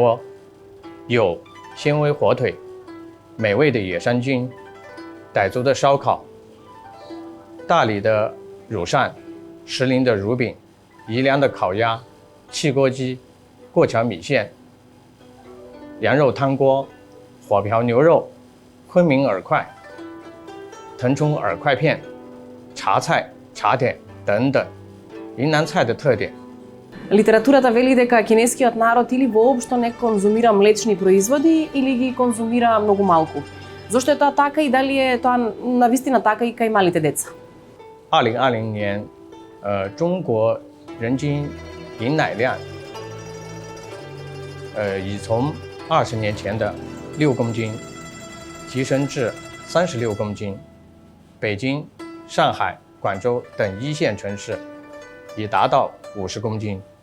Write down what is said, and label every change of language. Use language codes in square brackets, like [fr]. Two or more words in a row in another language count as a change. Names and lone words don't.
[zh] 多，有纤维火腿、美味的野山菌、傣族的烧烤、大理的乳扇、石林的乳饼、宜良的烤鸭、汽锅鸡、过桥米线、羊肉汤锅、火瓢牛肉、昆明饵块、腾冲饵块片、茶菜、茶点等等，云南菜的特点。 [mk] Литературата вели дека кинескиот народ или воопшто не конзумира млечни производи или ги конзумира многу малку. Зошто е тоа така и дали е тоа навистина така и кај малите деца? [zh] 2020 年，中国人均饮奶量，已从20年前的6公斤提升至36公斤。北京、上海、广州等一线城市已达到50公斤。